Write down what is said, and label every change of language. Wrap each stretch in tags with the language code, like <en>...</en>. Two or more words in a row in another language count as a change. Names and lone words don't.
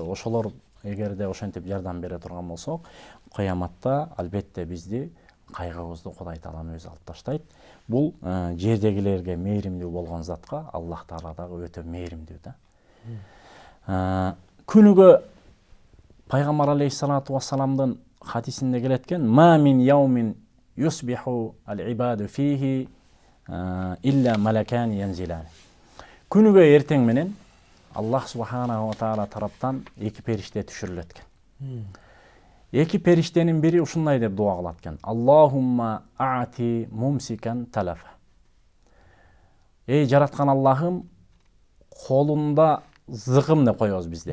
<ky>Ошолор эгерде ошентип жардам бере турган болсок, кыяматта албетте бизди кайгыбызды Кудай таалам өзү алып таштайт. Бул жердегилерге мээримдүү болгон затка Аллах таала дагы өтө мээримдүү да. Күнүгө пайгамбар</ky> <ar>عليه الصلاة والسلام</ar> <ky>хадисинде келеткен</ky> <ar>ما من يوم يصبح العباد فيه إلا ملكان ينزلان.</ar> <ky>Күнүгө эртең менен Аллах</ky> <ar>سبحانه وتعالى</ar> <ky>тараптан эки периште түшүрүлөт экен. Эки периштенин бири ушундай деп дуа кылат экен.</ky> <ar>اللهم أعط ممسكا تلفا.</ar> <ky>Эй жараткан Аллахым, колунда зыкым деп коебуз бизде.</ky>